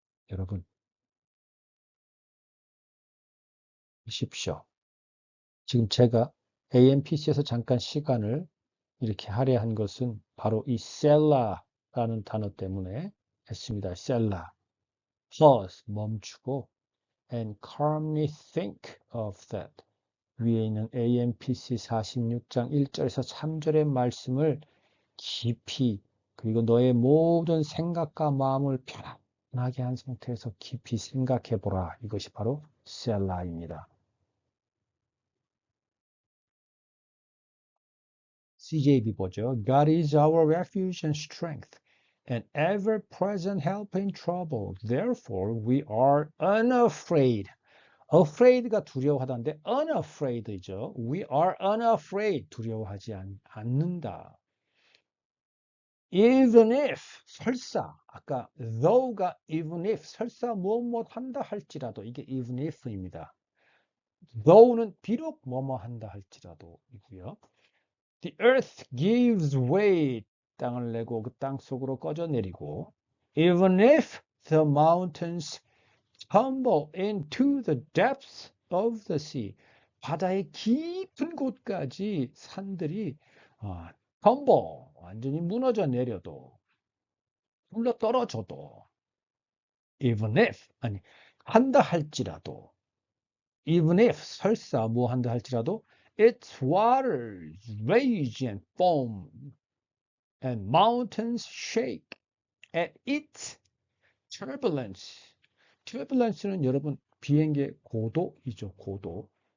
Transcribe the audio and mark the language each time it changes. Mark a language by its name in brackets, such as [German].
[Korean] 여러분, 보십시오. 지금 제가 AMPC에서 잠깐 시간을 이렇게 할애한 것은 바로 이 셀라라는 단어 때문에 했습니다. 셀라. [English] pause, [Korean] 멈추고 [English] and calmly think of that. [Korean] 위에 있는 AMPC 46장 1절에서 3절의 말씀을 깊이 그리고 너의 모든 생각과 마음을 편안하게 한 상태에서 깊이 생각해 보라. 이것이 바로 셀라입니다. CJB 보죠. [English] God is our refuge and strength, an ever-present help in trouble. Therefore, we are unafraid. [Korean] afraid가 두려워하다는데 unafraid이죠. [English] We are unafraid. [Korean] 두려워하지 않는다. Even if, 설사, 아까 though가 even if, 설사 뭐뭐 한다 할지라도, 이게 even if입니다. though는 비록 뭐뭐 한다 할지라도이고요. [English] The earth gives way, [Korean] 땅을 내고 그 땅 속으로 꺼져 내리고, [English] even if the mountains tumble into the depths of the sea, [Korean] 바다의 깊은 곳까지 산들이 [English] tumble, [Korean] 완전히 무너져 내려도, 굴러 떨어져도, [English] even if, [Korean] 아니, 한다 할지라도, [English] even if, [Korean] 설사 뭐 한다 할지라도, [English] its waters rage and foam, and mountains shake at its turbulence. [Korean] turbulence는 여러분 비행기의 고도이죠. 고도.